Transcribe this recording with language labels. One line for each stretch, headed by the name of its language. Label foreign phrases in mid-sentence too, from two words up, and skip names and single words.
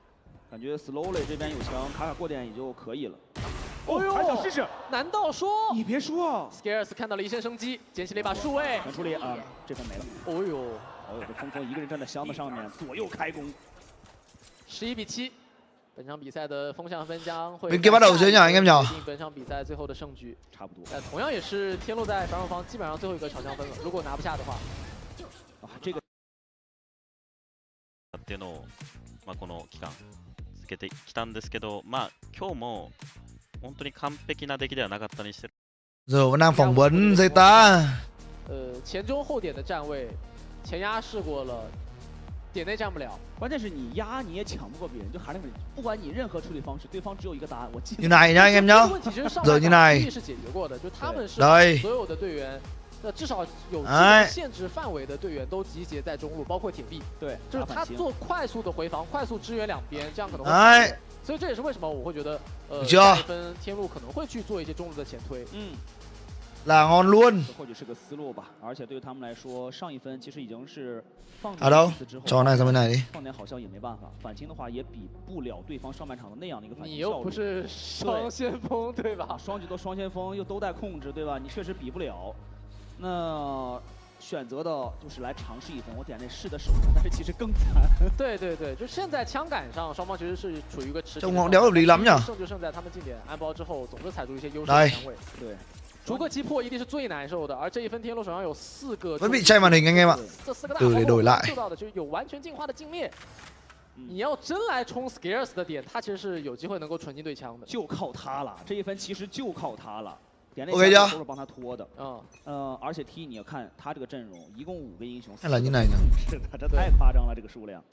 Chinese: 感觉 Slowly 这边有枪，卡过点也就可以了。哦呦，还想试试？难道说？你别说，Scares 看到了一线生机，捡起了一把数位。能处理啊，这分没了。哦呦。这峰峰一个人站在箱子上面，左右开弓。 11比7，本场比赛的风向分将会
Vietnamese: 決 bắt đầu chưa nhỉ anh em nhỉ？
Chinese: 决定本场比赛最后的胜局。差不多。同样也是天路在反手方基本上最后一个抢枪分了，如果拿不下的话。这个。
Japanese: っていうのをこの期間続けてきたんですけど、今日も本当に完璧な出来ではなかったにしてる。
Vietnamese: Giờ vẫn đang phỏng vấn ZETA。
Chinese: 前中后点的站位。前压试过了，点内站不了。关键是你压你也抢不过别人，就还是不管你任何处理方式，对方只有一个答案。我记得。
Vietnamese: Như này nhá anh em nhá. Giờ như này.
Chinese: 是解决过的，就他们是
Vietnamese: Đây.
Chinese: 所有的队员，至少有限制范围的队员都集结在中路，包括铁壁。对，就是他做快速的回防，快速支援两边，这样可能会。所以这也是为什么我会觉得，下一分天路可能会去做一些中路的前推。
Vietnamese: là ngon luôn.
Chinese: 或许是个思路吧，而且对于他们来说，上一分其实已经是放
Vietnamese: ở đâu?
Chinese: 之后，
Vietnamese: Cho này sang bên này đi.
Chinese: 放点好像也没办法，反清的话也比不了对方上半场的那样的一个反清你又不是双先锋对吧？双局都双先锋，又都带控制对吧？你确实比不了。那选择的就是来尝试一分，我点那试的手，但是其实更惨。对，就现在枪杆上，双方其实是处于一个持平。
Vietnamese: Trông họ đéo hợp lý lắm nhỉ?
Chinese: 胜就胜在他们进点安包之后，总是踩出一些优势的枪位。对。逐个击破一定是最难受的，而这一分天路手上有4个。
Vietnamese: Vẫn bị che màn hình anh em ạ.
Chinese: 这4个大
Vietnamese: từ để đổi lại.
Chinese: 做到的就是有完全进化的镜面。你要真来冲 Scares 的点，他其实是有机会能够纯进对枪的。就靠他了，这一分其实就靠他了。点那枪都是帮他拖的。而且 T 你要看他这个阵容，一共5个英雄。还来你哪呢？是的，这太夸张了，这个数量。